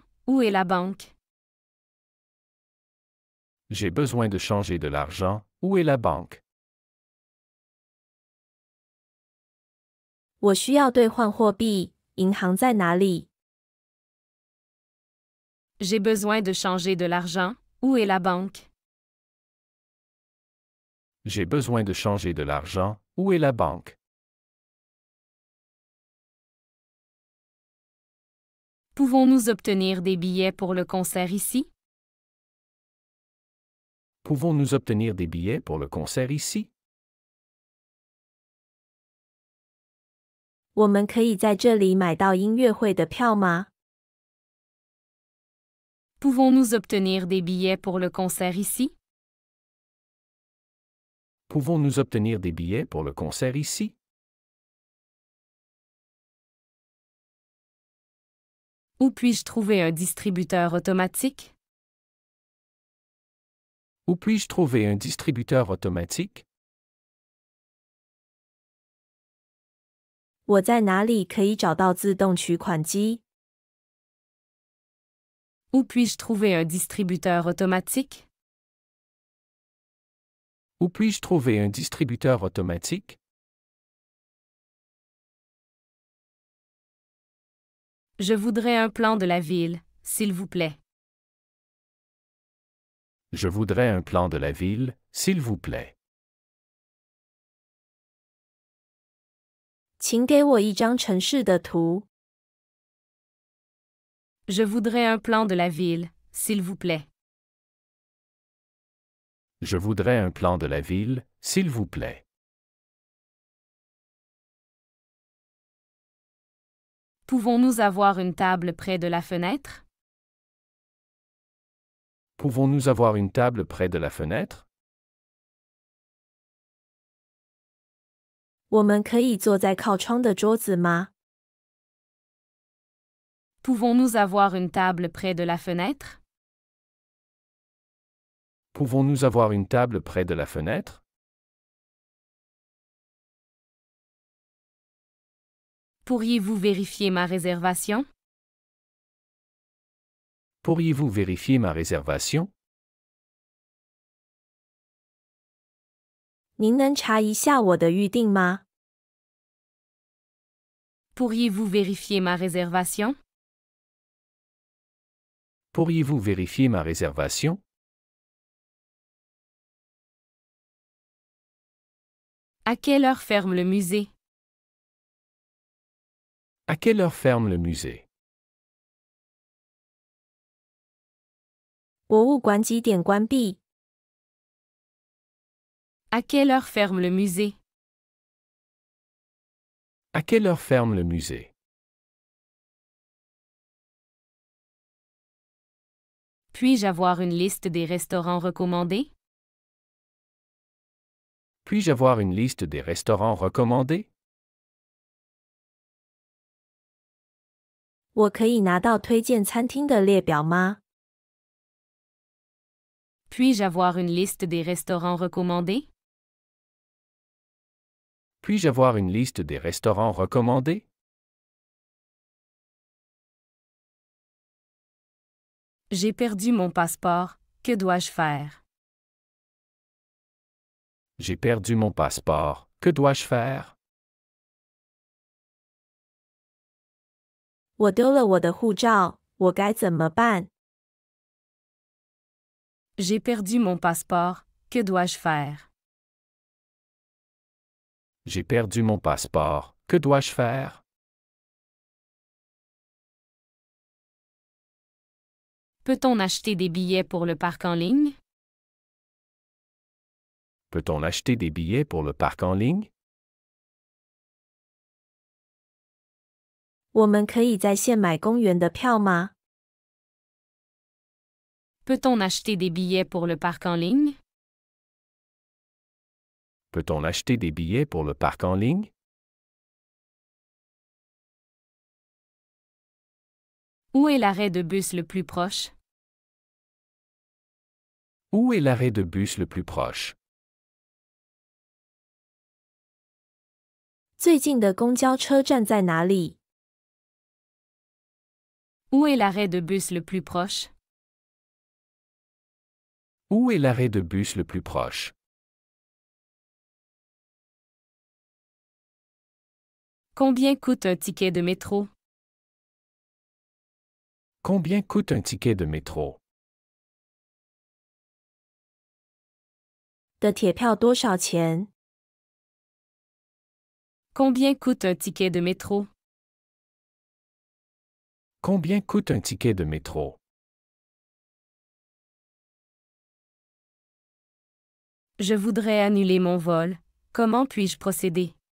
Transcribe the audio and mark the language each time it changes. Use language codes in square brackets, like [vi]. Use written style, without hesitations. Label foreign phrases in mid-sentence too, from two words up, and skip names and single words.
[fr] Où est la banque? J'ai besoin de changer de l'argent. Où est la banque? [zh] 我需要兑换货币，银行在哪里？ [fr] J'ai besoin de changer de l'argent. Où est la banque? J'ai besoin de changer de l'argent. Où est la banque? Pouvons-nous obtenir des billets pour le concert ici? Pouvons-nous obtenir des billets pour le concert ici? [zh] 我们可以在这里买到音乐会的票吗？ [fr] Pouvons-nous obtenir des billets pour le concert ici? Pouvons-nous obtenir des billets pour le concert ici? Où puis-je trouver un distributeur automatique? Où puis-je trouver un distributeur automatique? [zh] 我在哪里可以找到自动取款机？ [fr] Où puis-je trouver un distributeur automatique? Où puis-je trouver un distributeur automatique? Je voudrais un plan de la ville, s'il vous plaît. Je voudrais un plan de la ville, s'il vous plaît. [zh] 请给我一张城市的图。 [fr] Je voudrais un plan de la ville, s'il vous plaît. Je voudrais un plan de la ville, s'il vous plaît. Pouvons-nous avoir une table près de la fenêtre? Pouvons-nous avoir une table près de la fenêtre? [zh] 我们可以坐在靠窗的桌子吗？ [fr] Pouvons-nous avoir une table près de la fenêtre? Pouvons-nous avoir une table près de la fenêtre? Pourriez-vous vérifier ma réservation? Pourriez-vous vérifier ma réservation? [zh] 您能查一下我的预定吗？ [fr] Pourriez-vous vérifier ma réservation? Pourriez-vous vérifier ma réservation? À quelle heure ferme le musée? À quelle heure ferme le musée? [zh] 博物馆几点关闭？ [fr] À quelle heure ferme le musée? À quelle heure ferme le musée? Puis-je avoir une liste des restaurants recommandés? Puis-je avoir une liste des restaurants recommandés? [zh] 我可以拿到推荐餐厅的列表吗？ [fr] Puis-je avoir une liste des restaurants recommandés? Puis-je avoir une liste des restaurants recommandés? J'ai perdu mon passeport, que dois-je faire? J'ai perdu mon passeport, que dois-je faire? [zh] 我丢了我的护照，我该怎么办？ [fr] J'ai perdu mon passeport, que dois-je faire? J'ai perdu mon passeport, que dois-je faire? Peut-on acheter des billets pour le parc en ligne? Peut-on acheter des billets pour le parc en ligne? [zh] 我们可以在线买公园的票吗？ [fr] Peut-on acheter des billets pour le parc en ligne? Peut-on acheter des billets pour le parc en ligne? Où est l'arrêt de bus le plus proche? Où est l'arrêt de bus le plus proche? [zh] 最近的公交车站在哪里？ [fr] Où est l'arrêt de bus le plus proche? Où est l'arrêt de bus le plus proche? Combien coûte un ticket de métro? Combien coûte un ticket de métro? [zh] 的铁票多少钱？ [fr] Combien coûte un ticket de métro? Combien coûte un ticket de métro? Je voudrais annuler mon vol. Comment puis-je procéder?